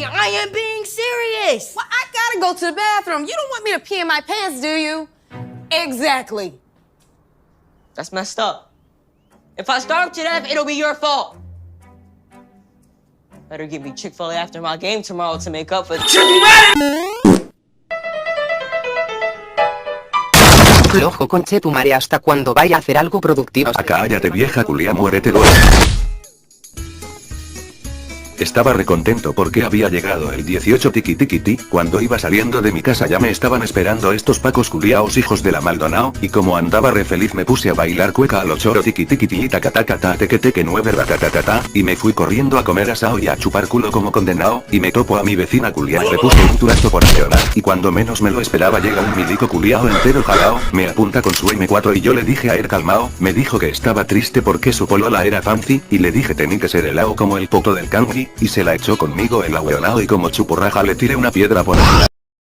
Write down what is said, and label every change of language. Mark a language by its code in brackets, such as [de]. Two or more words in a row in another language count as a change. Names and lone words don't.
[en] I am being serious. Well, I gotta go to the bathroom. You don't want me to pee in my pants, do you? Exactly. That's messed up. If I starve to death, it'll be your fault. Better give me Chick-fil-A after my game tomorrow to make up for [es] Loco conche tu madre hasta cuando vaya a hacer algo productivo. Cállate vieja culia, muérete dos. Estaba recontento porque había llegado el 18 tiki tiki ti, cuando iba saliendo de mi casa ya me estaban esperando estos pacos culiaos hijos de la Maldonao, y como andaba re feliz me puse a bailar cueca a lo choro tiki tiki ti taca taca ta teque teque 9 ratatatata, y me fui corriendo a comer asao y a chupar culo como condenado, y me topo a mi vecina culia y le puse un turazo por llorar, y cuando menos me lo esperaba llega un milico culiao entero jalao, me apunta con su M4 y yo le dije a él calmao, me dijo que estaba triste porque su polola era fancy, y le dije tenía que ser helao como el poto del kanji, y se la echó conmigo el ahueonao y como chupurraja le tiré una piedra por arriba.